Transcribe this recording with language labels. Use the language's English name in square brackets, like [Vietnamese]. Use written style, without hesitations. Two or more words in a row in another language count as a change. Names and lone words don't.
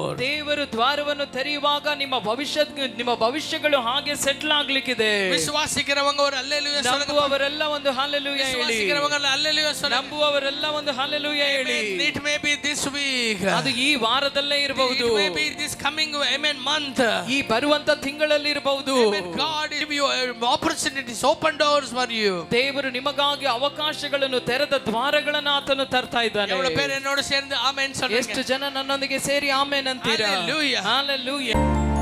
[Kannada] ದೇವರು ದ್ವಾರವನ್ನು ತೆರೆಯುವಾಗ ನಿಮ್ಮ ಭವಿಷ್ಯಗಳು ಹಾಗೆ ಸೆಟ್ಲ್ ಆಗ್ಲಿಕ್ಕಿದೆ. [Tamil] ವಿಶ್ವಾಸಿಕರವங்க ஒரு அல்லேலூயா சொல்லுங்க. [Kannada] ನಂಬುವವರೆಲ್ಲ ಒಂದು ಹಲ್ಲೆಲೂಯಾ ಹೇಳಿ. [Tamil] ವಿಶ್ವಾಸಿಕರವங்க அல்லேலೂயா சொல்லுங்க. [Kannada] ನಂಬುವವರೆಲ್ಲ ಒಂದು ಹಲ್ಲೆಲೂಯಾ ಹೇಳಿ. [English] It may be this week. [Kannada] ಅದು ಈ ವಾರದಲ್ಲೇ ಇರಬಹುದು. [English] It may be this coming, amen, month. [Kannada] ಈ ಬರುವಂತ ತಿಂಗಳಲ್ಲಿ ಇರಬಹುದು. [English] Amen. God give you opportunities, open doors for you. [Kannada] ದೇವರು ನಿಮಗಾಗಿ ಅವಕಾಶಗಳನ್ನು ತೆರೆದ ದ್ವಾರಗಳನ್ನು ಆತನು ತರ್ತಾ ಇದ್ದಾನೆ. [Tamil] எவ்வளவு பேர் என்னோட சேர்ந்து ஆமென் சொல்றீங்க? [Kannada] ಎಷ್ಟು ಜನ ನನ್ನೊಂದಿಗೆ ಸೇರಿ ಆಮೆನ್ ಅಂತೀರಾ? [English] Hallelujah. Hallelujah.